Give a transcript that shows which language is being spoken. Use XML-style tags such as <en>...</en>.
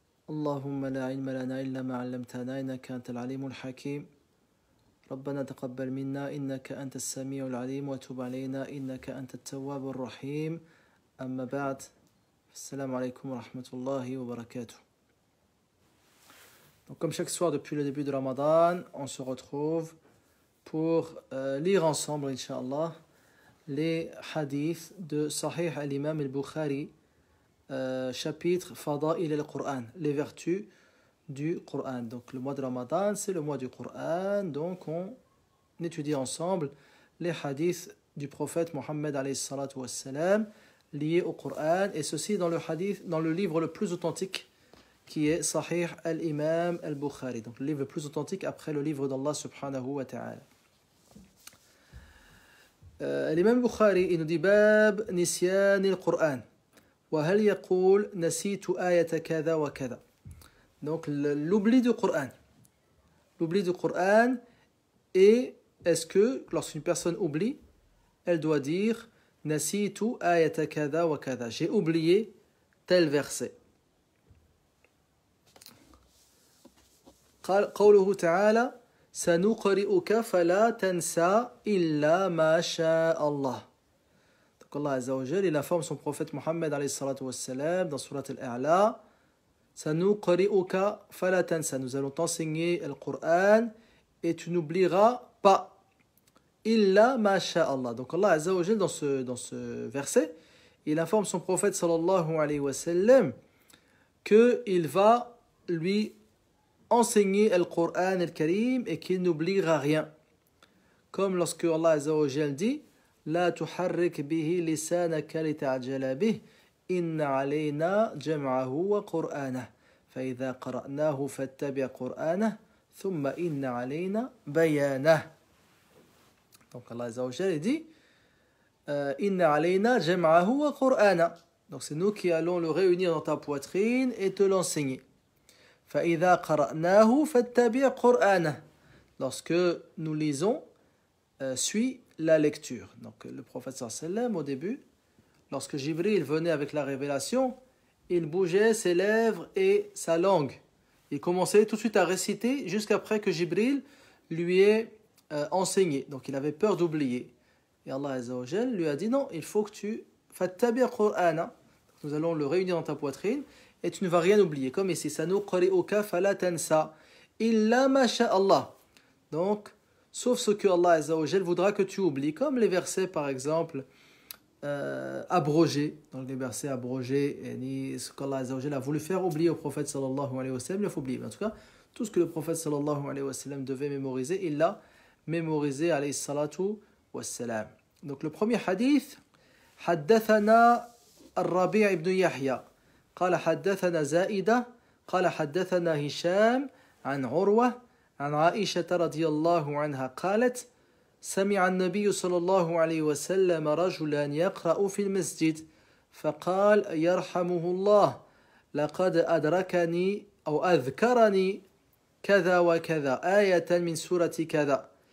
<ar>اللهم لا علم لنا إلا ما علمتنا إنك أنت العليم الحكيم. ربنا تقبل منا إنك أنت السميع العليم وتب علينا إنك أنت التواب الرحيم. أما بعد، السلام عليكم ورحمة الله وبركاته.</ar> <fr>Donc, comme chaque soir depuis le début de Ramadan, on se retrouve pour lire ensemble, Inch'Allah, les hadiths de Sahih al-Imam al-Bukhari, chapitre Fada'il al-Qur'an, les vertus du Qur'an. Donc le mois de Ramadan, c'est le mois du Qur'an, donc on étudie ensemble les hadiths du prophète Mohammed alayhi salatu wassalam liés au Qur'an, et ceci dans le livre le plus authentique qui est Sahih al-Imam al-Bukhari, donc le livre le plus authentique après le livre d'Allah subhanahu wa ta'ala. L'imam al-Bukhari, il nous dit Bab Nisyan al-Qur'an.</fr> <ar>وهل يقول نسيت آية كذا وكذا.</ar> <fr>Donc l'oubli du Coran. L'oubli du Coran, et est-ce que lorsqu'une personne oublie, elle doit dire</fr> <ar>نسيت آية كذا وكذا,</ar> <fr>j'ai oublié tel verset.</fr> <ar>قوله تعالى سنقرئك فلا تنسى إلا ما شاء الله.</ar> <fr>Allah Azza wa Jal, il informe son prophète Mohammed alayhi salatu wassalam dans Surat al-A'la,</fr> <ar>Sanuqri'uka fala tansa,</ar> <fr>nous allons t'enseigner le Coran et tu n'oublieras pas</fr> <ar>illa ma sha'Allah.</ar> <fr>Donc Allah Azza wa Jal, dans ce verset, il informe son prophète sallallahu alayhi wa sallam qu'il va lui enseigner le Coran al-Karim et qu'il n'oubliera rien, comme lorsque Allah Azza wa Jal dit</fr> <ar>لا تحرك به لسانك لتعجل به إن علينا جمعه وقرآنه فإذا قرأناه فاتبع قرآنه ثم إن علينا بيانه.</ar> <fr>Donc Allah Azza wa Jalla dit</fr> <ar>إن علينا جمعه وقرآنه.</ar> <fr>Donc c'est nous qui allons le réunir dans ta poitrine et te l'enseigner.</fr> <ar>فإذا قرأناه فاتبع قرآنه.</ar> <fr>Lorsque nous lisons, suis la lecture. Donc le prophète sallam, au début, lorsque Jibril venait avec la révélation, il bougeait ses lèvres et sa langue. Il commençait tout de suite à réciter jusqu'après que Jibril lui ait enseigné. Donc il avait peur d'oublier. Et Allah Azza wa Jal lui a dit non, il faut que tu</fr> <ar>fattabi' Qur'ana.</ar> <fr>Nous allons le réunir dans ta poitrine et tu ne vas rien oublier. Comme ici,</fr> <ar>sanuqri'uka fala tansa illa ma sha'Allah.</ar> <fr>Donc sauf ce que Allah Azza wa Jal voudra que tu oublies, comme les versets par exemple abrogés. Dans les versets abrogés, ce qu'Allah Azza wa Jal a voulu faire oublier au prophète sallallahu alayhi wa sallam, il faut oublier. Mais en tout cas, tout ce que le prophète sallallahu alayhi wa sallam devait mémoriser, il l'a mémorisé alayhi salatu wa salam. Donc le premier hadith,</fr> <ar>حدثنا الربيع بن يحيى قال حدثنا زائدة قال حدثنا هشام عن عروة عن عائشة رضي الله عنها قالت سمع النبي صلى الله عليه وسلم رجلا يقرأ في المسجد فقال يرحمه الله لقد أدركني أو أذكرني كذا وكذا آية من سورة كذا.</ar>